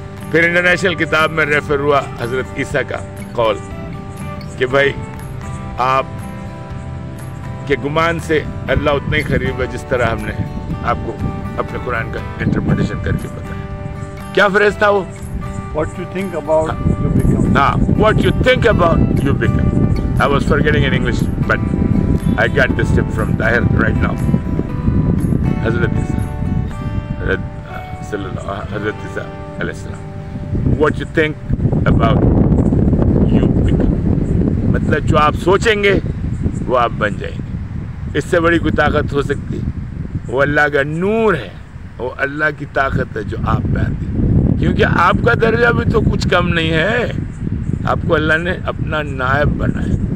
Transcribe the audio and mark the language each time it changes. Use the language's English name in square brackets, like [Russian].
[Urdu] پھر انٹرنیشنل کتاب میں ریفر ہوا حضرت عیسیٰ کا قول کہ بھائی آپ کے گمان سے اللہ اتنا ہی قریب ہے جس طرح ہم نے آپ کو اپنے قرآن کا انٹرپریٹیشن کر کے بتایا۔ کیا فریز تھا وہ؟ [English] What you think about you become. What you think about you become. I was forgetting in English, but I got this tip from Tahir right now. حضرت عیسیٰ [Urdu] حضرت عیسیٰ علیہ السلام. [English] What you think about you become. [Urdu] مطلب جو آپ سوچیں گے وہ آپ بن جائیں گے. اس سے بڑی کوئی طاقت ہو سکتی؟ وہ اللہ کا نور ہے, وہ اللہ کی طاقت ہے جو آپ میں آتی ہے. کیونکہ آپ کا درجہ بھی تو کچھ کم نہیں ہے. آپ کو اللہ نے اپنا نائب بنایا.